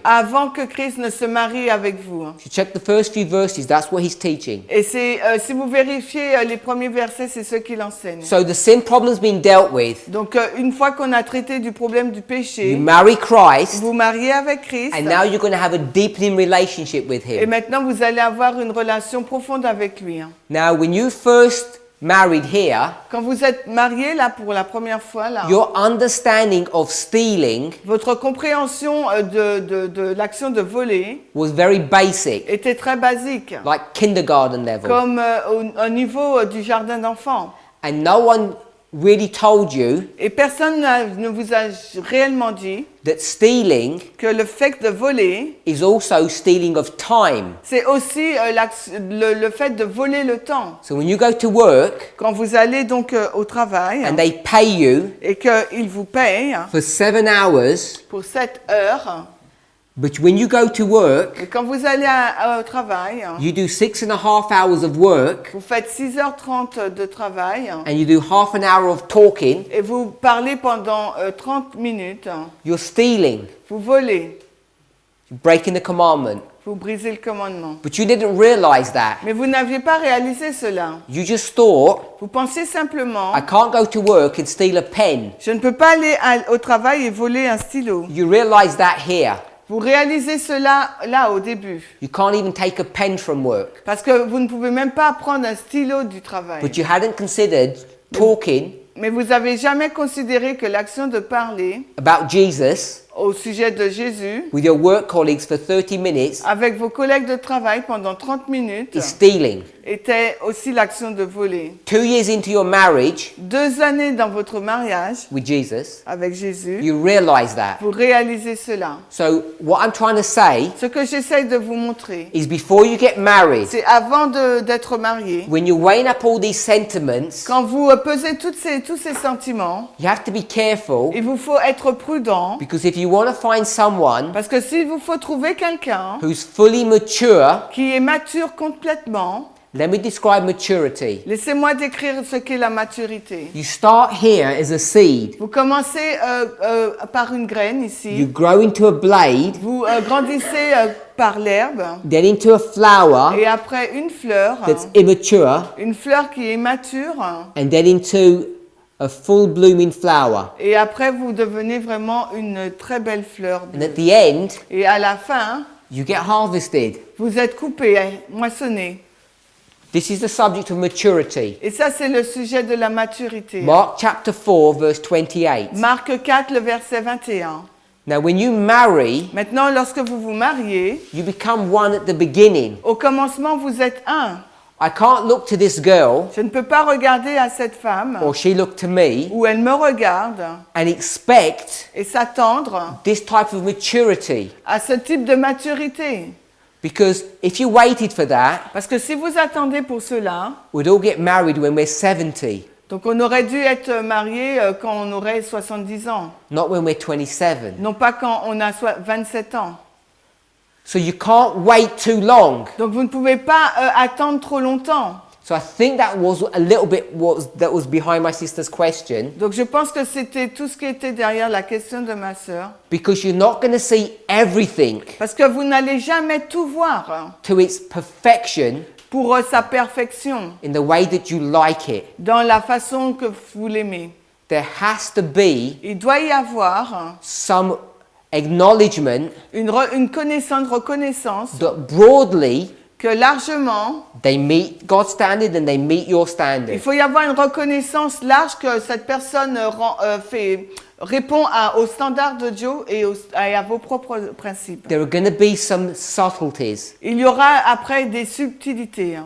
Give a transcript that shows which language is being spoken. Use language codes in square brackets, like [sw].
[fr] avant que Christ ne se marie avec vous. [en] If you check the first few verses, that's what he's teaching. [fr] Et c'est, si vous vérifiez les premiers versets, c'est ce qu'il enseigne. [en] So the sin problem's been dealt with. [fr] Donc une fois qu'on a traité du problème du [en] You [fr] péché, [en] marry Christ, [fr] vous mariez avec Christ. [en] and now you're going to have a deepening relationship with [fr] Et [en] him. [fr] maintenant, vous allez avoir une relation profonde avec lui. [en] Now, when you first married here, [fr] Quand vous êtes marié là pour la première fois, là, [en] your understanding of stealing [fr] votre compréhension de l'action de voler [en] was very basic, [fr] était très basique, [en] like kindergarten level. [fr] comme au niveau du jardin d'enfants. [en] And no one really told you [fr] Et personne ne vous a réellement dit [en] that stealing [fr] que le fait de voler, [en] is also stealing of time. [fr] c'est aussi le fait de voler le temps. [en] So when you go to work [fr] Quand vous allez donc au travail [en] and they pay you [fr] et qu'ils vous payent [en] for 7 hours, [fr] pour 7 heures, [en] but when you go to work, [fr] et quand vous allez au travail, [en] you do 6.5 hours of work [fr] vous faites 6h30 de travail [en] and you do half an hour of talking, [fr] et vous parlez pendant 30 minutes, [en] you're stealing, [fr] vous volez, [en] you're breaking the commandment. [fr] vous brisez le commandement. [en] But you didn't realize that. [fr] Mais vous n'aviez pas réalisé cela. [en] You just thought, [fr] Vous pensez simplement, [en] I can't go to work and steal a pen. [fr] je ne peux pas aller au travail et voler un stylo. [en] You realize that here. [fr] Vous réalisez cela là au début. [en] You can't even take a pen from work. [fr] Parce que vous ne pouvez même pas prendre un stylo du travail. [en] But you hadn't considered talking [fr] Mais vous n'avez jamais considéré que l'action de parler [en] about Jesus [fr] au sujet de Jésus [en] with your work colleagues for 30 minutes [fr] avec vos collègues de travail pendant 30 minutes [en] is stealing. [fr] était aussi l'action de voler. [en] 2 years into your marriage [fr] 2 années dans votre mariage [en] with Jesus, [fr] avec Jésus, [en] you realize that. [fr] vous réalisez cela. [en] So what I'm trying to say [fr] Ce que j'essaye de vous montrer, [en] is before you get married, [fr] c'est avant d'être marié, [en] when you're weighing up all these sentiments, [fr] quand vous pesez tous ces sentiments, [en] you have to be careful [fr] il vous faut être prudent, [en] because if you want to find someone [fr] parce que s'il vous faut trouver quelqu'un [en] who's fully mature, [fr] qui est mature complètement, [en] let me describe maturity. [fr] laissez-moi décrire ce qu'est la maturité. [en] You start here as a seed. [fr] Vous commencez par une graine [en] You [fr] ici, [en] grow into a blade, [fr] vous grandissez par l'herbe, [en] then into a flower [fr] et après une fleur [en] that's immature, [fr] qui est mature, [en] and then into a full blooming flower. [fr] et après vous devenez vraiment une très belle fleur. [en] And at the end, [fr] Et à la fin, [en] you get harvested. [fr] vous êtes coupé, moissonné. [en] This is the subject of maturity. [fr] Et ça, c'est le sujet de la maturité. [en] Mark chapter 4, verse 28. [fr] Marc 4, le verset 21. [en] Now, when you marry, [fr] Maintenant, lorsque vous vous mariez, [en] you become one at the beginning. [fr] au commencement, vous êtes un. [en] I can't look to this girl, [fr] Je ne peux pas regarder à cette femme, [en] or she look to me, [fr] ou elle me regarde, [en] and expect [fr] et s'attendre [en] this type of maturity. [fr] à ce type de maturité. [en] Because if you waited for that, [fr] Parce que si vous attendez pour cela, [en] we'd all get married when we're 70, [fr] donc on aurait dû être marié quand on aurait 70 ans, [en] not when we're 27. [fr] non pas quand on a 27 ans. [en] So you can't wait too long. [fr] Donc vous ne pouvez pas attendre trop longtemps. [en] So I think that was a little bit that was behind my sister's question, [fr] Donc je pense que c'était tout ce qui était derrière la question de ma sœur. [en] because you're not going to see everything [fr] Parce que vous n'allez jamais tout voir [en] to its perfection [fr] pour sa perfection, [en] in the way that you like it. [fr] dans la façon que vous l'aimez. [en] There has to be [fr] Il doit y avoir [en] some acknowledgement [fr] une reconnaissance [en] that broadly [fr] que largement, [en] they meet God's standard and they meet your [fr] il [en] standard. [fr] faut y avoir une reconnaissance large que cette personne répond aux standards de Dieu et à vos propres principes. [en] There are going to be some subtleties [fr] Il y aura après des subtilités